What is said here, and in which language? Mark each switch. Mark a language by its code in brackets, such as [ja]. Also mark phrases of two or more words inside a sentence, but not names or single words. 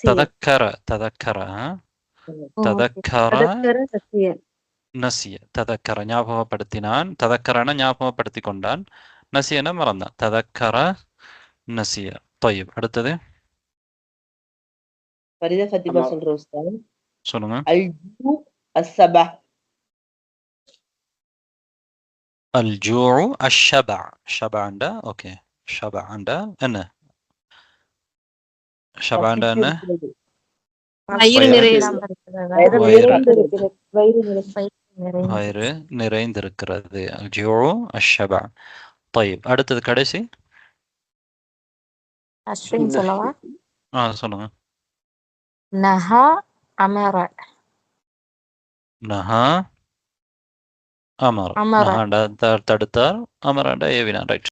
[ar] تذكر. تذكر. تذكر نسي. [ta] ததக்கர ஞாபகப்படுத்தினான். ததக்கரன ஞாபகப்படுத்தி கொண்டான். நசியன மறந்தான். [ar] تذكر نسي. [ta] طيب அடுத்தது ஃபரிதா ஃபத்திமா சொல்ற உஸ்தாத். சொல்லுங்க. [ar] الجوع الشبع. الجوع الشبع. شبع عنده. اوكي. شبع عنده [ta] என்ன? [ar] شبع عنده [ta] என்ன? வயிறு நிறைந்திருக்கிறது. [ar] الجوع الشبع. طيب [ta] அடுத்தது கடைசி. அஸ்ரின் சொல்லவா? சொல்லுங்க. [ar] نهى أمر نهى أمر. அமர [ta] நஹாண்டா தடுத்தார், அமராண்டா ஏவினார். ரைட்.